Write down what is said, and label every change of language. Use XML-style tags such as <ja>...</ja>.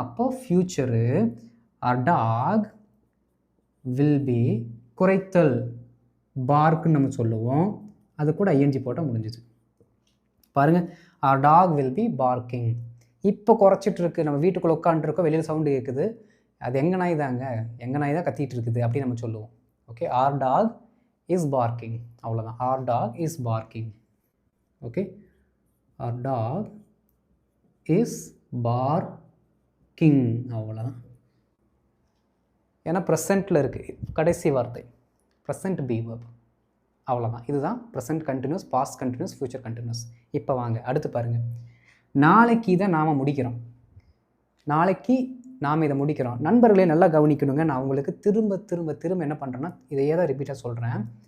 <en>அப்போ future, our dog will be குறைத்தல்.</en> <ta>பார்க்குன்னு நம்ம சொல்லுவோம். அது கூட ஐஎன்ஜி போட்டால் முடிஞ்சுது.</ta> <en>பாருங்கள், our dog will be barking.</en> <ta>இப்போ குறைச்சிட்ருக்கு, நம்ம வீட்டுக்குள்ளே உட்காந்துருக்கோம், வெளியில் சவுண்டு கேட்குது, அது எங்கள் நாய் தாங்க, எங்கள் நாய் தான் கத்திட்டு இருக்குது அப்படின்னு நம்ம சொல்லுவோம்.</ta> <en>Okay, our dog is barking, அவ்வளோதான். our dog is barking. Okay, our dog is barking, அவ்வளோதான்.</en> <ta>ஏன்னா ப்ரெசண்ட்டில் இருக்குது கடைசி வார்த்தை, ப்ரெசண்ட் பி வெர்ப், அவ்வளோதான். இதுதான் present continuous, past continuous, future continuous. இப்போ வாங்க அடுத்து பாருங்கள். நாளைக்கு இதை நாம் முடிக்கிறோம், நாளைக்கு நாம் இதை முடிக்கிறோம். நண்பர்களே நல்லா கவனிக்கணுங்க, நான் உங்களுக்கு திரும்ப திரும்ப திரும்ப என்ன பண்ணுறேன்னா இதையே தான் ரிப்பீட்டாக சொல்கிறேன்.</ta>